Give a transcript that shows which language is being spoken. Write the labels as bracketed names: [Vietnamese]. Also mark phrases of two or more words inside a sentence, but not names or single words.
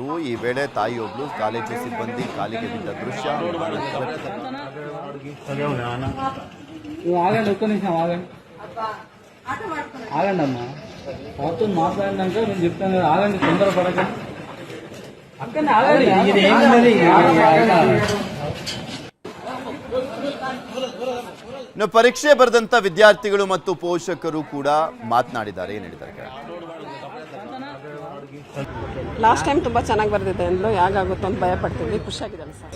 [Kannada] ಈ ವೇಳೆ ತಾಯಿಯೊಬ್ಬಳು ಕಾಲೇಜು ಸಿಬ್ಬಂದಿ ಕಾಲಿಗೆ ಬಿದ್ದ ದೃಶ್ಯ [Telugu] ఆగండమ్మా పాపతో మాట్లాడినాక నేను చెప్తాను కదా, ఆగండి, తొందర పడకండి. అక్కడనే ఆగండి. ఇది ఏంటది? [Kannada] ಪರೀಕ್ಷೆ ಬರೆದಂತ ವಿದ್ಯಾರ್ಥಿಗಳು ಮತ್ತು ಪೋಷಕರು ಕೂಡ ಮಾತನಾಡಿದ್ದಾರೆ. ಏನು ಹೇಳಿದ್ದಾರೆ? [English] last time [Kannada] ತುಂಬ ಚೆನ್ನಾಗಿ ಬರ್ದಿದ್ದೆ ಅಂದ್ಲು, ಯಾಗಾಗುತ್ತೋ ಅಂತ ಭಯ ಪಡ್ತಿದ್ವಿ. ಖುಷಿಯಾಗಿದ್ದಾಳೆ ಸರ್.